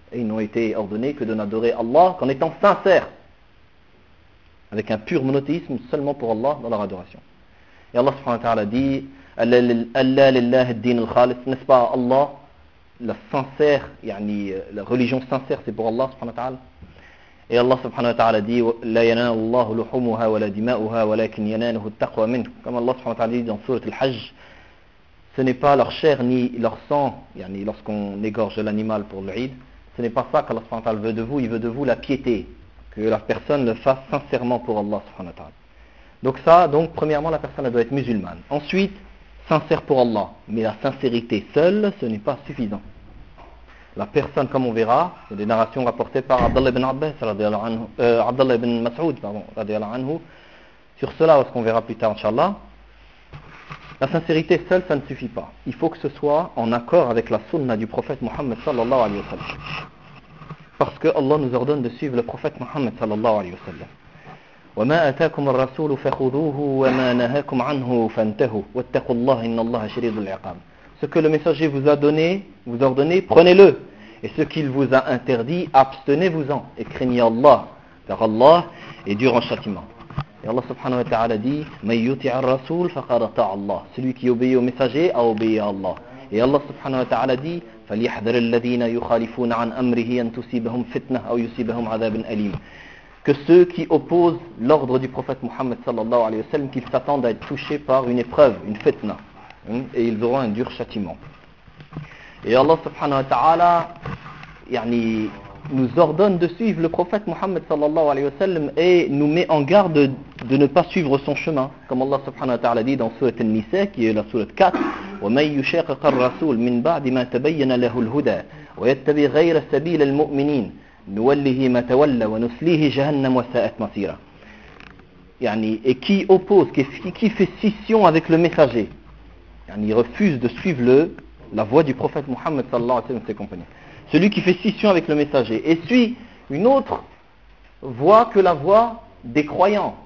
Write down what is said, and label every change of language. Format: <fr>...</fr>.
<fr>Et ils n'ont été ordonnés que de n'adorer Allah qu'en étant sincères, avec un pur monothéisme seulement pour Allah dans leur adoration. Et Allah subhanahu wa ta'ala dit</fr> <ar>أَلَّا لِلَّهِ الدِّينُ الْخَالِصِ.</ar> <fr>N'est-ce pas Allah, la sincère, يعني, la religion sincère, c'est pour Allah subhanahu wa ta'ala. Et Allah subhanahu wa ta'ala dit</fr> <ar>لَا يَنَالُ اللَّهُ لُحُمُهَا وَلَا دِمَاؤُهَا وَلَكِنْ يَنَالُهُ التَّقْوَى مِنْهُ.</ar> <fr>Comme Allah subhanahu wa ta'ala dit dans surat Al-Hajj, ce n'est pas leur chair ni leur sang, يعني, lorsqu'on égorge l'animal pour l'Eid, ce n'est pas ça qu'Allah subhanahu wa ta'ala veut de vous, il veut de vous la piété, que la personne le fasse sincèrement pour Allah subhanahu wa ta'ala. Donc ça, donc premièrement, la personne doit être musulmane. Ensuite, sincère pour Allah. Mais la sincérité seule, ce n'est pas suffisant. La personne, comme on verra, il y a des narrations rapportées par Abdallah ibn Abbas, Abdallah ibn Mas'ud, pardon, radiallahu anhu, sur cela, parce qu'on verra plus tard, inshallah. La sincérité seule, ça ne suffit pas. Il faut que ce soit en accord avec la sunna du prophète Mohammed sallallahu alayhi wa sallam. Parce que Allah nous ordonne de suivre le prophète Mohammed sallallahu alayhi wa sallam.</fr> <ar>وما آتاكم الرسول فخذوه وما نهاكم عنه فانتهوا واتقوا الله إن الله شديد العقاب.</ar> <fr>Ce que le messager vous a donné, vous ordonné, prenez-le. Et ce qu'il vous a interdit, abstenez-vous-en. Et craignez Allah, car Allah est dur en châtiment. Et Allah subhanahu wa ta'ala dit</fr> <ar>من يطع الرسول فقد أطاع الله.</ar> <fr>Celui qui obéit au messager a obéi à Allah.</fr> <ar>Et Allah subhanahu wa ta'ala dit فليحذر الذين يخالفون عن أمره أن تصيبهم فتنة أو يصيبهم عذاب أليم.</ar> <fr>Que ceux qui opposent l'ordre du prophète Mohammed sallallahu alayhi wa sallam, qu'ils s'attendent à être touchés par une épreuve, une fitna, et ils auront un dur châtiment. Et Allah subhanahu wa ta'ala nous ordonne de suivre le prophète Mohammed sallallahu alayhi wa sallam et nous met en garde de ne pas suivre son chemin. Comme Allah subhanahu wa ta'ala dit dans sourate An-Nisa, qui est la sourate 4,</fr> <ar>وَمَنْ يُشَاقِقَ الرَّسُولَ مِنْ بَعْدِ مَا تَبَيَّنَ لَهُ الْهُدَى وَيَتَّبِي غَيْرَ سَبِيلَ الْمُؤْمِنِينَ نُوَلِّهِ مَا تَوَلَّ وَنُسْلِهِ جَهَنَّمْ وَسَاءَتْ مَصِيرًا.</ar> <fr>Et qui oppose, qui fait scission avec le messager, il refuse de suivre la voie du prophète Mohammed sallallahu alayhi wa sallam et ses compagnons. Celui qui fait scission avec le messager et suit une autre voie que la voie des croyants.</fr>